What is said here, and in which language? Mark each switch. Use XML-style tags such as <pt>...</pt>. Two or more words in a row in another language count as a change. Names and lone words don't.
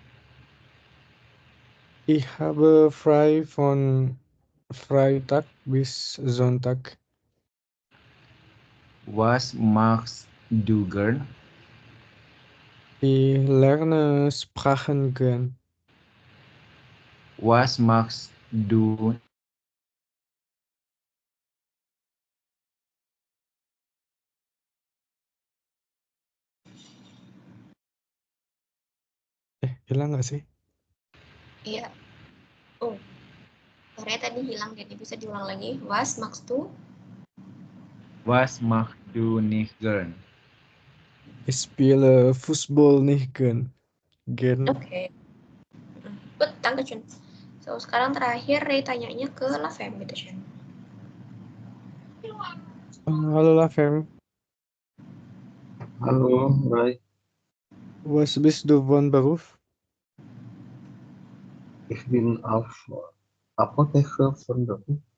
<de>Ich habe frei von Freitag bis Sonntag. Was machst du gern? Ich lerne Sprachen gern. Was machst du</de> <id>Hilang nggak sih? Iya. Oh. Suaranya tadi hilang, jadi bisa diulang lagi.</id> <de>Was machst du? Was machst du nicht gern? Ich spiele Fußball nicht gern. Oke. Good, dankeschön. So,</de> <id>sekarang terakhir Ray tanyanya ke Lavem, bitteschön.</id> <de>Hallo Lavem. Hallo, Ray. Was bist du von Beruf? Ich bin Apotheker von Beruf.</de>